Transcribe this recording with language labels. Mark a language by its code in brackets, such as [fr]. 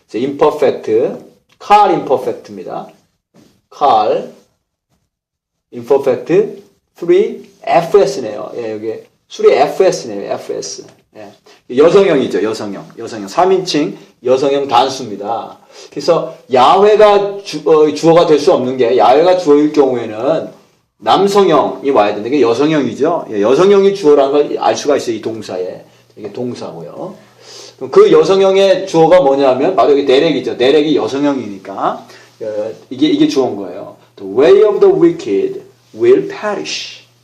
[ko] imperfect, car imperfect입니다. car, imperfect, 3, fs네요. 예, 여기, 3, fs네요. fs. 예. 여성형이죠. 여성형. 3인칭 여성형 단수입니다. 그래서, 야훼가 주어가 될 수 없는 게, 야훼가 주어일 경우에는 남성형이 와야 되는데, 이게 여성형이죠. 예, 여성형이 주어라는 걸 알 수가 있어요. 이 동사에. 이게 동사고요. 그 여성형의 주어가 뭐냐면 바로 여기 데렉이죠. 데렉이 여성형이니까 이게 주어인 거예요. [en] The way of the wicked will perish.